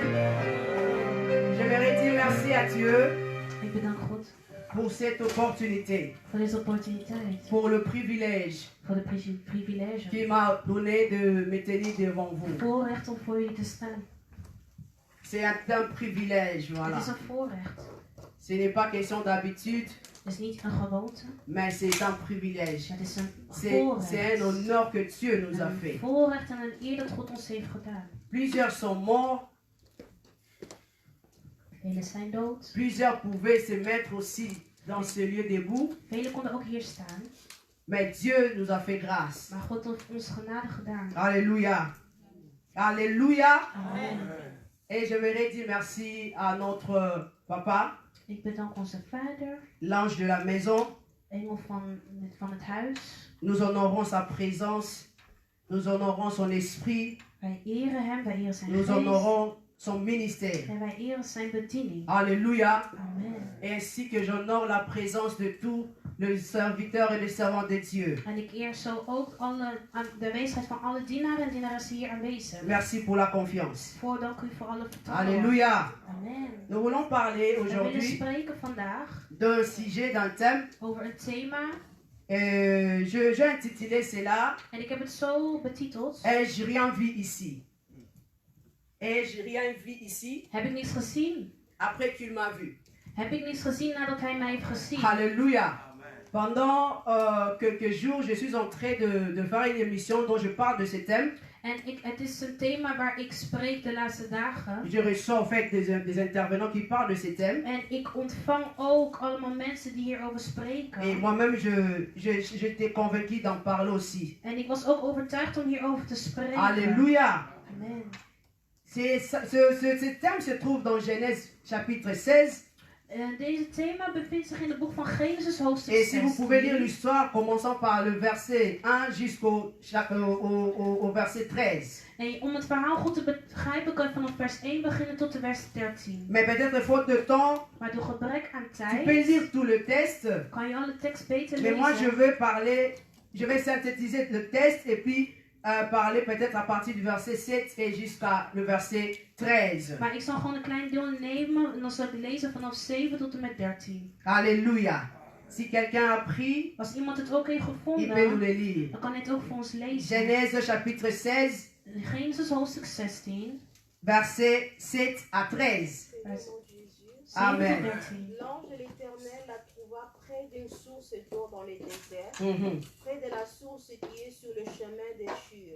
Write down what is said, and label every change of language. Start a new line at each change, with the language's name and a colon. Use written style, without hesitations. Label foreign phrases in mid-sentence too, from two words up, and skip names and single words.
French: J'aimerais dire merci à Dieu
Dutch: Ik bedank God
French: pour cette opportunité,
Dutch: voor deze opportuniteit.
French: pour le privilège
Dutch: Voor de privilege.
French: qu'il m'a donné de me tenir devant vous.
Dutch: Voorrecht om voor jullie te staan.
French: C'est un privilège, voilà.
Dutch: Het is een voorrecht.
French: Ce n'est pas question d'habitude,
Dutch: Het is niet een gewoonte.
French: mais c'est un privilège.
Dutch: Het is een
French: C'est
Dutch: voorrecht.
French: un honneur que Dieu nous a
Dutch: Een
French: fait.
Dutch: voorrecht en een eer dat God ons heeft gedaan.
French: Plusieurs sont morts,
Dutch: Velen zijn dood.
French: plusieurs pouvaient se mettre aussi dans ce lieu debout,
Dutch: Velen konden ook hier staan.
French: Mais Dieu nous a fait grâce.
Dutch: Maar God heeft ons genade gedaan.
French: Alléluia. Alléluia. Amen. Et je voudrais dire merci à notre papa,
Dutch: Ik bedank onze vader,
French: l'ange de la maison.
Dutch: engel van het huis.
French: Nous honorons sa présence. Nous honorons son esprit.
Dutch: Wij eren hem, wij eren zijn
French: Nous
Dutch: geest.
French: honorons son ministère.
Dutch: En wij eren zijn bediening.
French: Alléluia. Amen. Et ainsi que j'honore la présence de tous les serviteurs et les servants de Dieu.
Dutch: En ik eer zo ook de aanwezigheid van alle dienaren en dienaressen hier aanwezig.
French: Merci pour la confiance.
Dutch: Dank u voor alle vertrouwen.
French: Alléluia. Amen. Nous voulons parler
Dutch: We willen
French: aujourd'hui
Dutch: spreken vandaag
French: d'un sujet, d'un thème.
Dutch: over een thema.
French: J'ai intitulé cela
Dutch: En ik heb het zo betiteld.
French: Ai-je rien vu ici? Ai-je rien vu ici
Dutch: Heb ik niets gezien?
French: après qu'il m'a vu?
Dutch: Heb ik niets gezien nadat hij mij heeft gezien?
French: Alléluia. Pendant quelques jours, je suis en train de faire une émission dont je parle de ce thème.
Dutch: En het is een thema waar ik spreek de laatste dagen.
French: Je reçois en fait des intervenants qui parlent de ce thème.
Dutch: En ik ontvang ook allemaal mensen die hierover spreken.
French: Et moi-même, j'étais convaincu d'en parler aussi.
Dutch: En ik was ook overtuigd om hierover te spreken.
French: Alléluia. Amen. Ce thème se trouve dans Genèse chapitre 16.
Dutch: Deze thema bevindt zich in het boek van Genesis hoofdstuk
French: Et si vous pouvez lire
Dutch: 16.
French: l'histoire, commençant par le verset 1 jusqu'au au verset 13.
Dutch: En om het verhaal goed te begrijpen kan je vanaf vers 1 beginnen tot de vers 13.
French: Mais peut-être faute de temps,
Dutch: Maar door gebrek aan
French: tu peux
Dutch: tijd
French: lire tout le texte.
Dutch: kan je alle tekst beter
French: Mais moi,
Dutch: lezen.
French: je vais synthétiser le texte et puis parler peut-être à partir du verset 7 et jusqu'à le verset 13.
Dutch: Maar ik zal gewoon een klein deel nemen en dan zal ik lezen vanaf 7 tot en met 13.
French: Alléluia. Si quelqu'un a pris,
Dutch: Als iemand het ook heeft
French: il peut nous
Dutch: gevonden,
French: le lire.
Dutch: dan kan hij het ook voor ons lezen.
French: Genèse chapitre 16,
Dutch: Genesis hoofdstuk 16,
French: verset 7 à 13.
Dutch: vers 7
French: Amen.
Dutch: tot 13.
French: L'ange de l'Éternel la trouva près d'une source d'eau dans les déserts, Mhm. près de la source qui est sur le chemin des Shur.